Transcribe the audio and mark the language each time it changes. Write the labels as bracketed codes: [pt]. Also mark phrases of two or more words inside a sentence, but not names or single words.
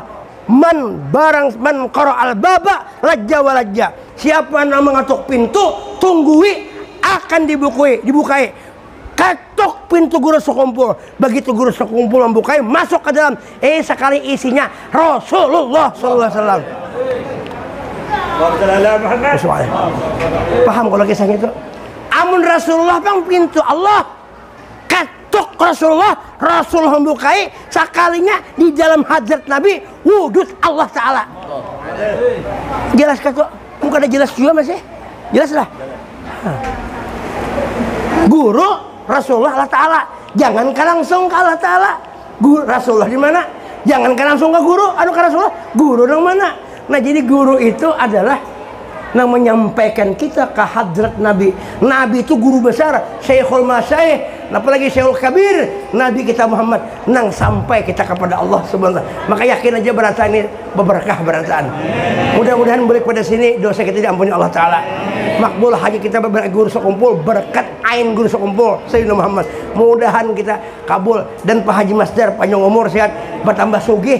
[ar] من قرع الباب ولج ولج. [bjn] Siapa yang mengetuk pintu, tunggui akan dibukai. Ketuk pintu guru sekumpul. Begitu guru sekumpul membukai, masuk ke dalam. Sekali isinya Rasulullah [ar] صلى الله عليه وسلم. [bjn] Paham kalau kisahnya itu? Amun Rasulullah bang pintu Allah, ketuk Rasulullah membukai, sekalinya di dalam hadrat Nabi wujud Allah Ta'ala. Jelas ketuk? Bukan ada jelas juga masih? Jelas lah. Guru Rasulullah Allah Ta'ala, jangankan langsung ke Allah Ta'ala. Guru Rasulullah di mana? Jangankan langsung ke guru, ke Rasulullah. Guru yang mana? Nah jadi guru itu adalah yang menyampaikan kita ke hadrat Nabi. Nabi itu guru besar, [ar] شيخ المشايخ, [bjn] apalagi [ar] الشيخ الكبير. [bjn] Nabi kita Muhammad nang sampai kita kepada Allah [ar] سبحانه وتعالى. [bjn] Maka yakin aja berataan ini berkah berataan. Mudah-mudahan balik pada sini dosa kita diampuni Allah Ta'ala. Makbul haji kita berguru sekumpul berkat ain guru sekumpul Sayyidina Muhammad. Mudahan kita kabul dan Pak Haji Masdar panjang umur sehat bertambah sugih.